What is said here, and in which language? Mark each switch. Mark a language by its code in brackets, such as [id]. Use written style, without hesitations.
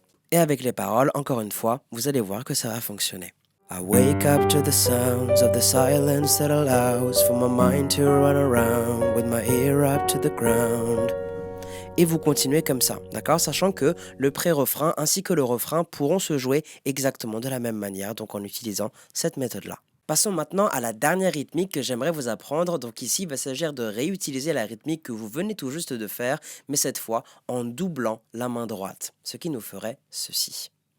[fr] Et avec les paroles, encore une fois, vous allez voir que ça va fonctionner. [en] I wake up to the sounds of the silence that allows for my mind to run around with my ear up to the ground. [fr] Et vous continuez comme ça, d'accord? Sachant que le pré-refrain ainsi que le refrain pourront se jouer exactement de la même manière, donc en utilisant cette méthode-là. Passons maintenant à la dernière rythmique que j'aimerais vous apprendre. Donc ici, il va s'agir de réutiliser la rythmique que vous venez tout juste de faire, mais cette fois en doublant la main droite, ce qui nous ferait ceci.